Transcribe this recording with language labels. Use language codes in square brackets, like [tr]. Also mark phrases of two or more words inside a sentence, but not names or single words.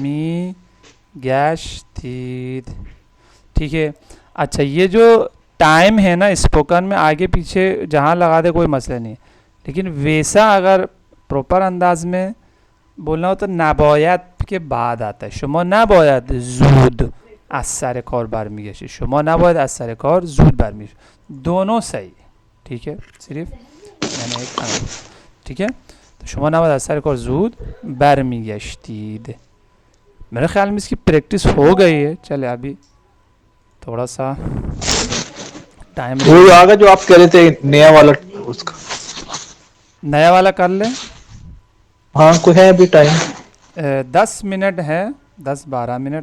[fa] می گشتید. [hi] ठीक है, अच्छा ये जो टाइम है ना स्पोकन में, आगे पीछे जहाँ लगा दे कोई मसला नहीं है, लेकिन वैसा अगर प्रॉपर अंदाज में बोलना होता नाबायद के बाद आता है. [fa] شما نباید زود از سر کار برمیگشتی. شما نباید از سر کار زود برمیگشتی. [hi] दोनों सही. ठीक है, सिर्फ मैंने एक ठीक है. [fa] तो شما نباید از سر کار زود برمیگشتید. [hi] मेरे ख्याल में इसकी प्रैक्टिस हो गई है. चले अभी थोड़ा सा टाइम वो आगे जो आप कह रहे थे नया वाला उसका, नया वाला कर लें. हाँ कोई है अभी टाइम? 10 मिनट है, 10-12 मिनट.